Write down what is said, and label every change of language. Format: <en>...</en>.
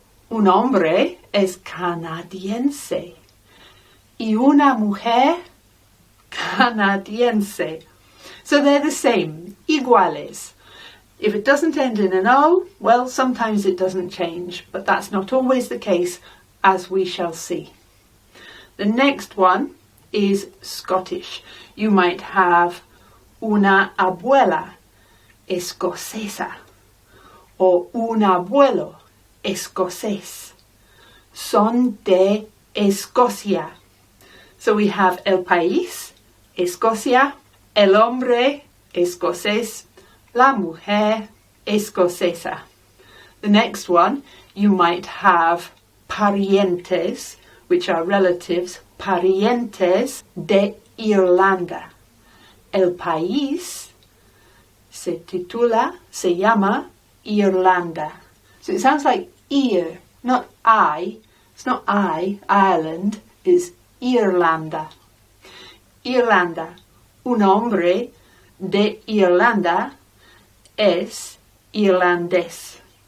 <es>Un hombre es canadiense. Y una mujer canadiense.</es> <en>So they're the same, iguales. If it doesn't end in an O, well, sometimes it doesn't change, but that's not always the case, as we shall see. The next one is Scottish. You might have</en> <es>una abuela escocesa</es> <en>or</en> <es>un abuelo escocés. Son de Escocia.</es> <en>So we have</en> <es>el país, Escocia, el hombre escocés, la mujer escocesa.</es> <en>The next one, you might have parientes, which are relatives,</en> <es>parientes de Irlanda. El país se llama Irlanda.</es> <en>So it sounds like ear, not I. It's not Ireland, it's Irlanda.</en> <es>Irlanda. Un hombre de Irlanda es irlandés.</es>